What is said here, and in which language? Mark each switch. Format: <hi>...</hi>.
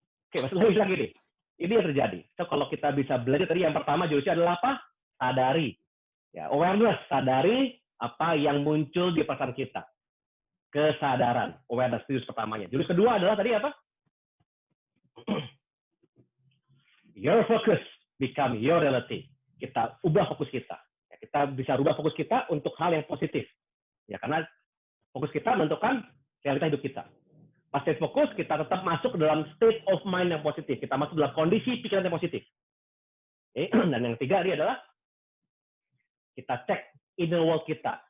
<id>Oke, masuk lagi nih. Ini yang terjadi. So, kalau kita bisa belajar tadi, yang pertama jurusnya adalah apa? Sadari. Ya, awareness, sadari apa yang muncul di perasaan kita. Kesadaran, awareness, jurus pertamanya. Jurus kedua adalah tadi apa?</id> <en>Your focus become your reality.</en> <id>Kita ubah fokus kita. Ya, kita bisa ubah fokus kita untuk hal yang positif. Ya, karena fokus kita menentukan realitas hidup kita. Pas kita fokus, kita tetap masuk ke dalam</id> <en>state of mind</en> <id>yang positif. Kita masuk dalam kondisi pikiran yang positif. Dan yang ketiga ini adalah kita cek inner world kita.</id>